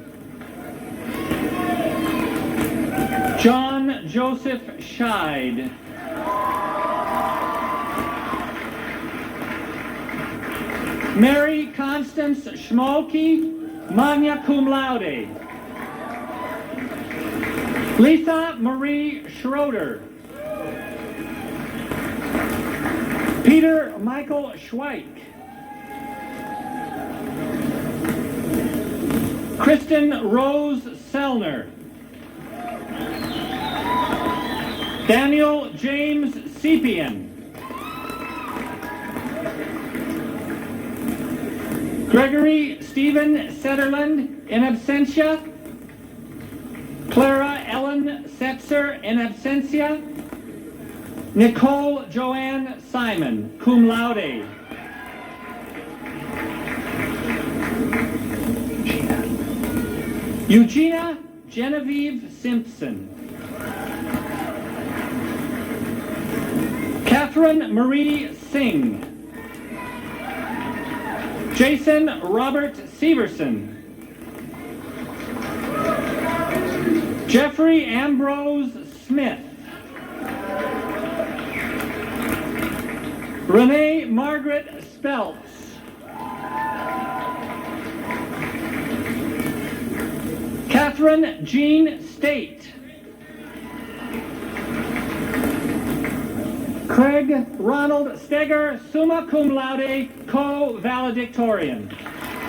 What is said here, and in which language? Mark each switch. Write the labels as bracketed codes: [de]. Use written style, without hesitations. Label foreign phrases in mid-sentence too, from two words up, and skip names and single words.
[en] John Joseph Scheid. Mary Constance Schmolke, [la] magna cum laude. [en] Lisa Marie Schroeder. Peter Michael Schweik. Kristen Rose Sellner. Daniel James Sepian. Gregory Stephen Setterland, [la] in absentia. [en] Clara Ellen Setzer, [la] in absentia. [en] Nicole Joanne Simon, [la] cum laude. [en] Eugenia Genevieve Simpson. Catherine Marie Singh. Jason Robert Severson. Jeffrey Ambrose Smith. Renee Margaret Speltz. Catherine Jean State. Craig Ronald Steger, [la] summa cum laude, [en] co-valedictorian.